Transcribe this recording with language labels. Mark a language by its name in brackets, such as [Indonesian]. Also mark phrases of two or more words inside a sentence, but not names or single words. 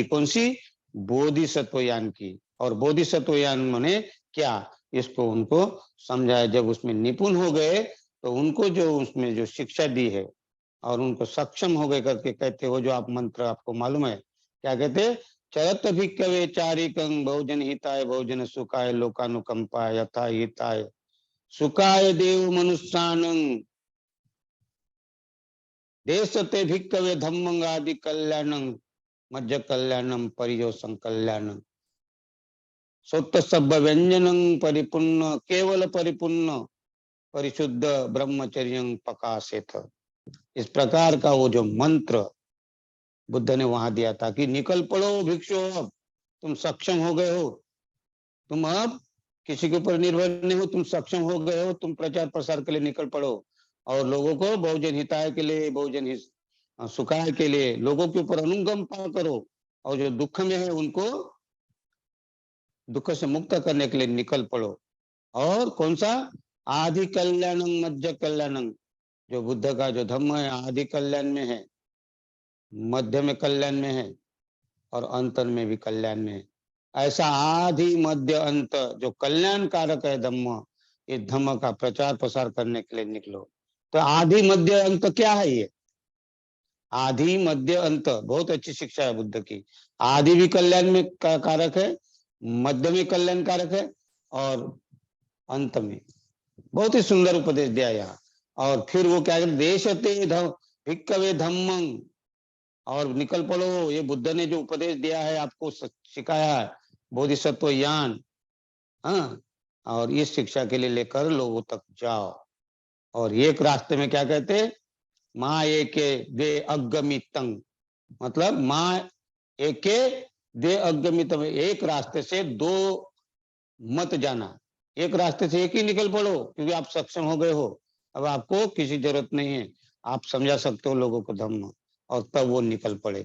[Hindi] कौन सी? बोधिसत्वयान की। और बोधिसत्वयान माने क्या, इसको उनको समझाया। जब उसमें निपुण हो गए तो उनको जो उसमें जो शिक्षा दी है, और उनको सक्षम हो गए करके कहते हो, जो आप मंत्र आपको मालूम है, क्या कहते? [Pali] चरत भिक्खवे चारिकं बहुजन हिताय बहुजन सुखाय लोकानुकंपाय यथा हिताय सुखाय देव मनुष्यानं देशते भिक्खवे धम्मं आदि कल्याणं मज्ज कल्याणं परियोसं कल्याणं सोत्त सब व्यंजनं परिपूर्ण केवल परिपूर्ण परिशुद्ध ब्रह्मचर्य प्रकाशित। [Hindi] इस प्रकार का वो जो मंत्र बुद्ध ने वहां दिया था कि निकल पड़ो भिक्षु, अब तुम सक्षम हो गए हो, तुम अब किसी के ऊपर निर्भर नहीं हो, तुम सक्षम हो गए हो, तुम प्रचार प्रसार के लिए निकल पड़ो, और लोगों को [Pali] बहुजन हिताय [Hindi] के लिए, [Pali] बहुजन सुखाय [Hindi] के लिए लोगों के ऊपर अनुकंपा करो, और जो दुख में है उनको दुख से मुक्त करने के लिए निकल पड़ो। और कौन सा? [Pali] आदि कल्याणं मध्य कल्याणं, [Hindi] जो बुद्ध का जो धम्म है आदि कल्याण में है, मध्य में कल्याण में है, और अंत में भी कल्याण में है। ऐसा आदि मध्य अंत जो कल्याणकारक है धम्म, इस धम्म का प्रचार प्रसार करने के लिए निकलो। तो आदि मध्य अंत क्या है? ये आदि मध्य अंत बहुत अच्छी शिक्षा है बुद्ध की। आदि भी कल्याण में कारक है, मध्य में कल्याण कारक है, और अंत में। बहुत ही सुंदर उपदेश दिया यहाँ। और फिर वो क्या कहते? [Pali] देशते भिक्खवे धम्मं, [Hindi] और निकल पड़ो, ये बुद्ध ने जो उपदेश दिया है, आपको सिखाया है बोधिसत्व ज्ञान, हाँ, और इस शिक्षा के लिए लेकर लोगों तक जाओ। और एक रास्ते में क्या कहते? [Pali] माँ एके दे अगमितंग, [Hindi] मतलब [Pali] माँ एके दे अगमितंग, [Hindi] एक रास्ते से 2 मत जाना, एक रास्ते से एक ही निकल पड़ो, क्योंकि आप सक्षम हो गए हो, अब आपको किसी जरूरत नहीं है, आप समझा सकते हो लोगों को धम्म, और तब वो निकल पड़े।